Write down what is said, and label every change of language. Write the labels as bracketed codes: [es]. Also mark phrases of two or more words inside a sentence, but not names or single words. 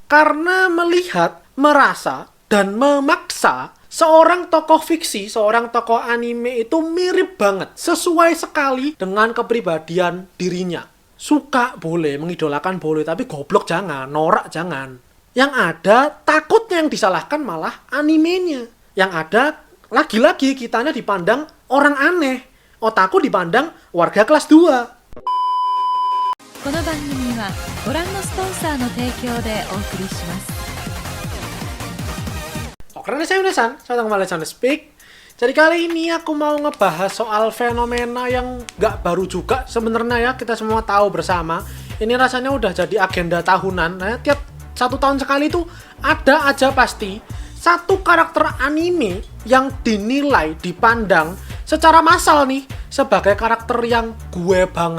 [id] karena melihat, merasa, dan memaksa seorang tokoh fiksi, seorang tokoh anime itu mirip banget, sesuai sekali dengan kepribadian dirinya. Suka boleh, mengidolakan boleh, tapi goblok jangan, norak jangan. Yang ada, takutnya yang disalahkan malah animenya. Yang ada, lagi-lagi kitanya dipandang orang aneh. Otaku dipandang warga kelas 2. [ja] この番組はご覧のスポンサーの提供でお送りします。 [id] Oke, saya Unesan, saya kembali di Speak. Jadi kali ini aku mau ngebahas soal fenomena yang nggak baru juga sebenarnya ya, kita semua tahu bersama. Ini rasanya udah jadi agenda tahunan. Nah, tiap 1 tahun sekali tuh ada aja pasti satu karakter anime yang dinilai, dipandang secara massal nih sebagai karakter yang gue banget.